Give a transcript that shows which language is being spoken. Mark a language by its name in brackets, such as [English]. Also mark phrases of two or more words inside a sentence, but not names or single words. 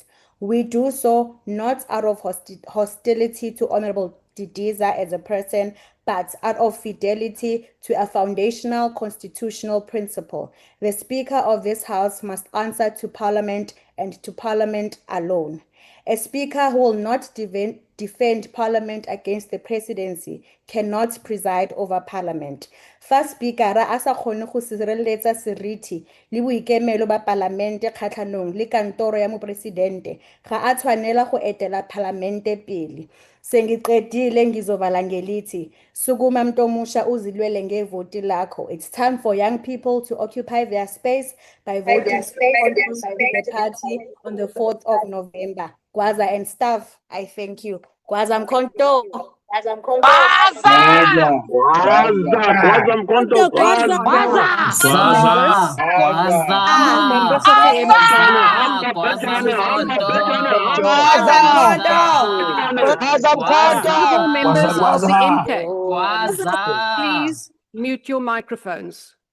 [English] We do so not out of hostility to Honorable Didiza as a person, but out of fidelity to a foundational constitutional principle. The Speaker of this House must answer to Parliament and to Parliament alone. A Speaker who will not defend Parliament against the presidency cannot preside over Parliament. [Tswana] Fa Speaker ra asa kgone go sireletsa seriti le boikemelo ba Parlamente kgatlhanong le kantoro ya mopresidente ga a tshwanela go etela Parlamente pele. [Zulu] Sengiqedile ngizovala ngelithi sukuma mntomusha uzilwele ngevoti lakho. [English] It's time for young people to occupy their space by voting for the party on the 4th of November. Gwaza and staff, I thank you. Gwaza Mkhonto. Members of the MK, please mute your microphones.